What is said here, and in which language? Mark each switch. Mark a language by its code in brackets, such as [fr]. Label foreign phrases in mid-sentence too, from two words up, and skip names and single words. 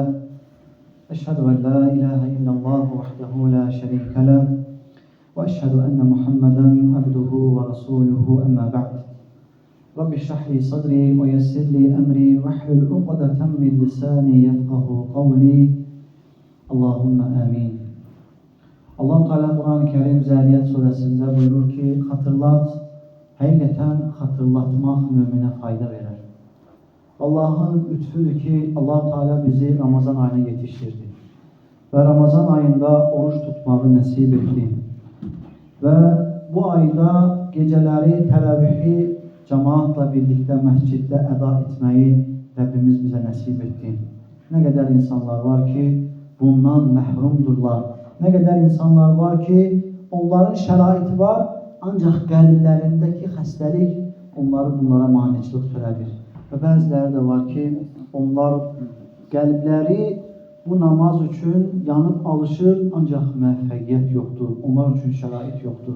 [ar] أشهد أن لا إله إلا الله وحده لا شريك له وأشهد أن محمدا عبده ورسوله. أما بعد. رب اشرح لي صدري ويسر لي أمري واحلل عقدة من لساني يفقهوا قولي. اللهم آمين. [tr] Allah Teala Kur'an-ı Kerim Zariyat suresinde buyurur ki hatırlat, hakikaten hatırlatmak mümine fayda verir. Allah'ın lütfudur ki Allah Teala bizi Ramazan ayına yetiştirdi. Ve Ramazan ayında oruç tutmayı nasip etti. Ve bu ayda geceleri teravihi cemaatla birlikte mescitte eda etmeyi Rabbimiz bize nasip etti. Ne kadar insanlar var ki bundan mehrumdurlar. Ne kadar insanlar var ki [az] onların şəraiti var, ancaq qəlblərindəki xəstəlik bunlara maneçilik törədir. Və bəziləri də var ki, onlar qəlbləri bu namaz üçün yanıb alışır, ancaq müvəffəqiyyət yoxdur, onlar üçün şərait yoxdur.